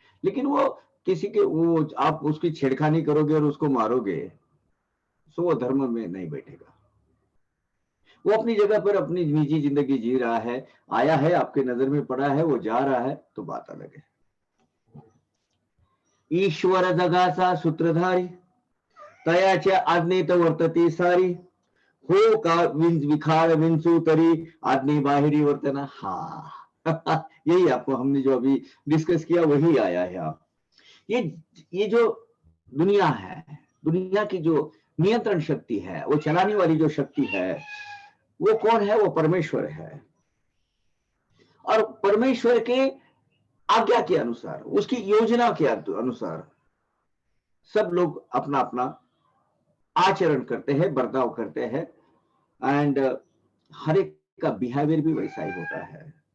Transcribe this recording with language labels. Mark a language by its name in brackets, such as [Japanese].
[Hindi] लेकिन वो किसी के वो आप उसकी छेड़खानी करोगे और उसको मारोगे, तो वो धर्म में नहीं बैठेगा। वो अपनी जगह पर अपनी निजी जिंदगी जी रहा है, आया है, आपके नजर में पड़ा है, वो जा रहा है, तो बात अलग है। [Marathi] ईश्वर जगाचा सूत्रधारी, तयाच्या आज्ञेत वर्तती सारी, हो का विखार विंचू तरी, आज्ञे बाहेरी वर्तना। [Hindi] हाँ यही आपको हमने जो अभी डिस्कस किया वही आया है। आप ये जो दुनिया है, दुनिया की जो नियंत्रण शक्ति है, वो चलाने वाली जो शक्ति है, वो कौन है? वो परमेश्वर है। और परमेश्वर के आज्ञा के अनुसार, उसकी योजना के अनुसार सब लोग अपना अपना आचरण करते हैं, बर्ताव करते हैं, एंड हर एक का बिहेवियर भी वैसा ही होता है।